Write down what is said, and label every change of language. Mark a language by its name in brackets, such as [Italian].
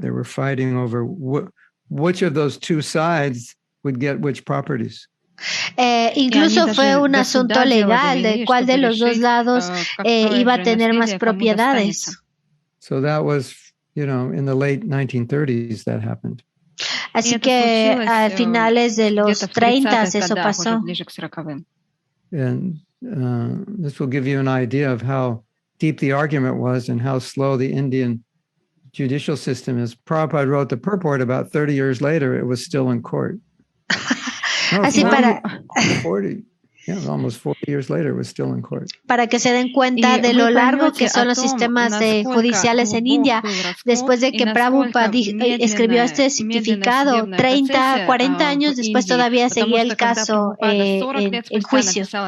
[English] They were fighting over which of those two sides would get which properties. [Spanish] Incluso fue un asunto legal de cuál de los dos lados iba a tener más propiedades. [English] So that was, in the late 1930s that happened. [Spanish] Así que a finales de los 30 eso pasó. [English] And this will give you an idea of how deep the argument was and how slow the Indian judicial system is Prabhupada wrote the purport about 30 years later, it was still in court. [Spanish] No, Así para 40. [English] Yeah, almost 40 years later, it was still in court. [Spanish] Para que se den cuenta de lo largo que son los sistemas judiciales en India, después de que Prabhupada escribió este certificado, 30, 40 años después todavía seguía el caso en juicio.